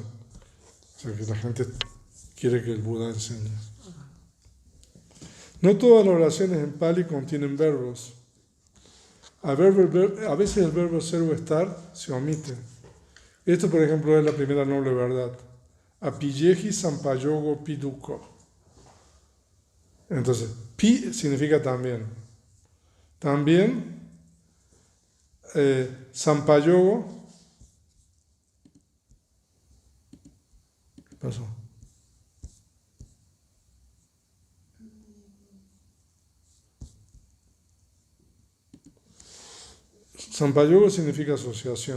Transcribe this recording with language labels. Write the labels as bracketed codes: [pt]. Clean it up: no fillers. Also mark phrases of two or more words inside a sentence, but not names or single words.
[es] O sea que la gente quiere que el Buda enseñe. No todas las oraciones en Pali contienen verbos. A veces el verbo ser o estar se omite. Esto, por ejemplo, es la primera noble verdad. [pi] Apiyeji sampayogo piduko. [es] Entonces, pi significa también. También, sampayogo. ¿Qué pasó? Sampayogo significa asociación.